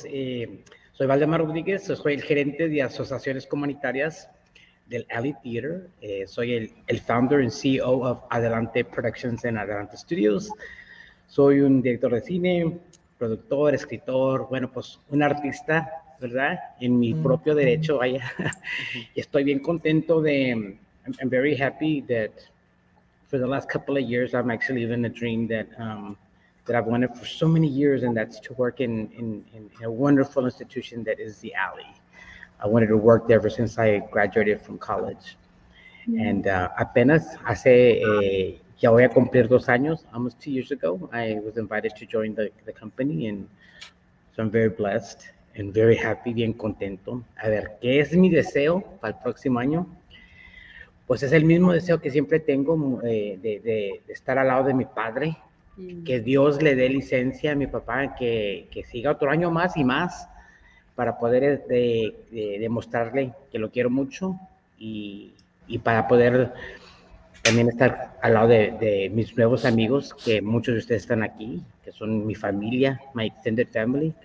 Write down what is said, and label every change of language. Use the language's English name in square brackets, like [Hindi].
[Spanish] Soy Valdemar Rodríguez, soy el gerente de asociaciones comunitarias del Alley Theater. Soy el [English] founder and CEO of Adelante Productions and Adelante Studios. [Spanish] Soy un director de cine, productor, escritor, bueno, pues un artista, ¿verdad? En mi propio derecho, vaya. Y estoy bien contento de, [English] I'm very happy that for the last couple of years, I'm actually living a dream that I've wanted for so many years, and that's to work in a wonderful institution that is the Alley. I wanted to work there ever since I graduated from college. And [Spanish] apenas hace, ya voy a cumplir 2 años, [English] almost 2 years ago, I was invited to join the company, and so I'm very blessed and very happy, [Spanish] bien contento. A ver, ¿qué es mi deseo para el próximo año? Pues es el mismo deseo que siempre tengo de estar al lado de mi padre, que Dios le dé licencia a mi papá, que siga otro año más y más para poder demostrarle que lo quiero mucho y para poder también estar al lado de mis nuevos amigos, que muchos de ustedes están aquí, que son mi familia, [English] my extended family.